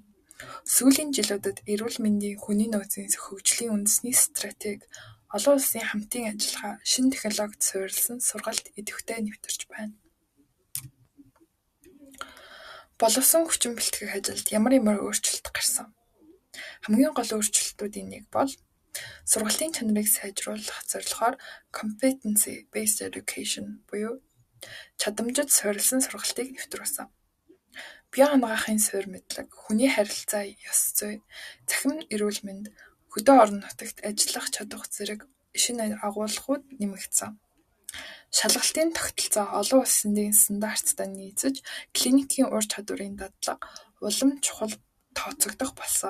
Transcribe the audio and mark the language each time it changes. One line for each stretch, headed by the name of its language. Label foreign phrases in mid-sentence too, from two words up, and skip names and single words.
Mongolian: Сүүлийн жилүүдэд эрүүл мэндийн хүний нөөцийн хөгжлийн үндэсний стратеги олон улсын хамтын ажиллагаа шинэ технологид суурилсан сургалт идэвхтэй нэвтэрч байна. Боловсон хүчин бэлтгэх ажилд ямар өөрчлөлт гарсан? Хамгийн гол өөрчлөлтүүдийн нэг бол сургалтын чанарыг сайжруулах зорилгоор
English: competency based education
Mongolian: буюу чадамжид суурилсан сургалтыг нэвтрүүлсэн. Бие анагаахын суурь мэдлэг, хүний харилцаа ёс зүй, цахим эрүүл мэнд, хөдөө орон нутагт ажиллах чадвах зэрэг шинэ агуулгууд нэмэгдсэн. Шалгалтын тогтолцоо олон улсын стандарттай нийцэж, клиникийн ур чадварын дадлага улам чухал тооцогдох болсон.